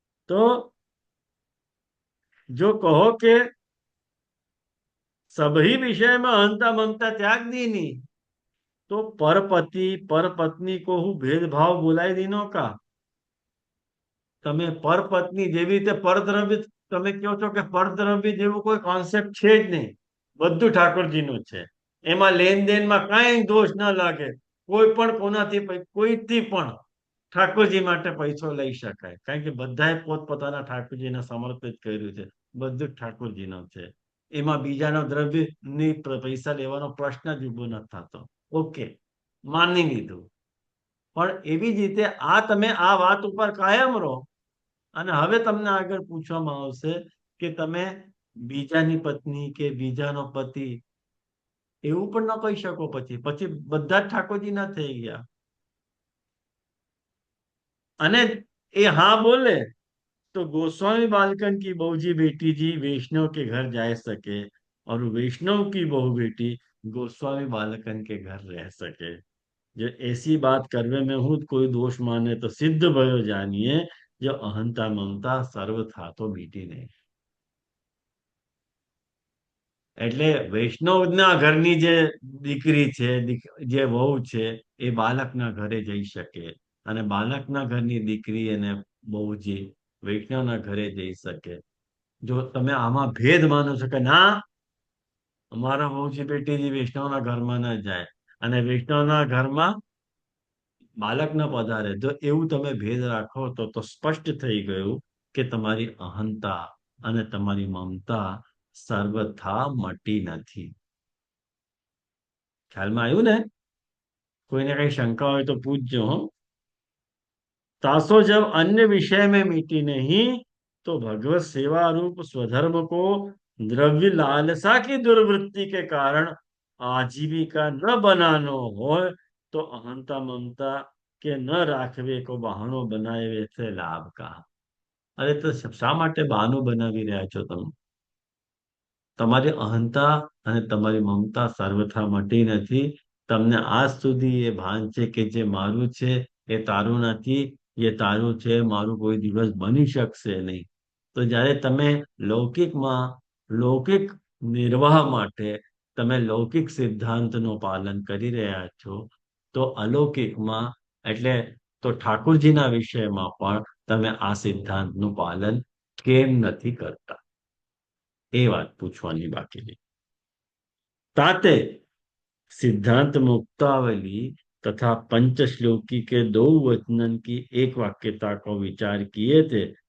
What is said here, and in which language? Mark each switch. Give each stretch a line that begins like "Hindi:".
Braj: તો जो कहो के सभी विषय में अहंता ममता त्याग दीनी, तो परपति परपत्नी को हूँ भेदभाव बोलाई दीनो का.
Gujarati: તમે પરપત્ની જેવી રીતે પરદ્રવ્ય, તમે કહો છો કે પરદ્રવ્ય જેવું કોઈ કોન્સેપ્ટ છે જ નહીં, બધું ઠાકોરજીનું છે, એમાં લેનદેનમાં કાંઈ દોષ ન લાગે. કોઈ પણ કોનાથી કોઈથી પણ ઠાકોરજી માટે પૈસો લઈ શકાય, કારણ કે બધાએ પોતપોતાના ઠાકોરજીને સમર્પિત કર્યું છે, બધું જ ઠાકોરજીનો છે. એમાં બીજાનો દ્રવ્યની પૈસા લેવાનો પ્રશ્ન જ ઉભો નથી થતો. ઓકે, માની લીધું. પણ એવી જ રીતે આ તમે આ વાત ઉપર કાયમ રહો, અને હવે તમને આગળ પૂછવામાં આવશે કે તમે બીજાની પત્ની કે બીજાનો પતિ એવું પણ ન કહી શકો. પછી પછી બધા જ ઠાકોરજીના થઈ ગયા.
Braj: અને એ हाँ बोले तो गोस्वामी बालकन की बहूजी बेटी जी वैष्णव के घर जा सके, और वैष्णव की बहू बेटी गोस्वामी बालकन के घर रह सके। जो ऐसी बात करवे में हूँ कोई दोष माने तो सिद्ध भयो जानिए, जो अहंता ममता સર્વ થા તો મીટી નહીં।
Gujarati: એટલે વૈષ્ણવના ઘરની જે દીકરી છે, જે વહુ છે, એ બાલકના ઘરે જઈ શકે, અને બાલકના ઘરની દીકરી અને બહુ જે વૈષ્ણવના ઘરે જઈ શકે। જો તમે આમાં ભેદ માનો છો કે ના અમારા વહુજી બેટીજી વૈષ્ણવના ઘરમાં ન જાય અને વૈષ્ણવના ઘરમાં બાળક ન પધારે, જો એવું તમે ભેદ રાખો તો સ્પષ્ટ થઈ ગયું કે તમારી અહંતા અને તમારી મમતા સર્વથા મટી નથી। ખ્યાલમાં આવ્યું ને? કોઈને કઈ શંકા હોય તો પૂછજો હો।
Braj: तासो जब अन्य विषय में मिटी नहीं, तो भगवत सेवा रूप स्वधर्म को द्रव्य लालसा की दुर्वृत्ति के कारण आजीविका न बनानो हो, तो अहंता ममता के न राखवे को बहानो बनाए वैसे लाभ कहा।
Gujarati: अरे तो શા માટે બહાનું બનાવી રહ્યા છો તમે? તમારી અહંતા અને તમારી મમતા સર્વથા મટી નથી। તમને આજ સુધી એ ભાન છે કે જે મારું છે એ તારું નથી, એ તારું છે મારું કોઈ દિવસ બની શકશે નહીં। તો જ્યારે તમે લૌકિકમાં લૌકિક નિર્વાહ માટે તમે લૌકિક સિદ્ધાંતનું પાલન કરી રહ્યા છો, તો અલૌકિકમાં એટલે તો ઠાકોરજીના વિષયમાં પણ તમે આ સિદ્ધાંતનું પાલન કેમ નથી કરતા? એ વાત પૂછવાની બાકી રહી।
Braj: ताते सिद्धांत मुक्तावली तथा पंचश्लोकी के दो वचनन की एक वाक्यता को विचार किए थे।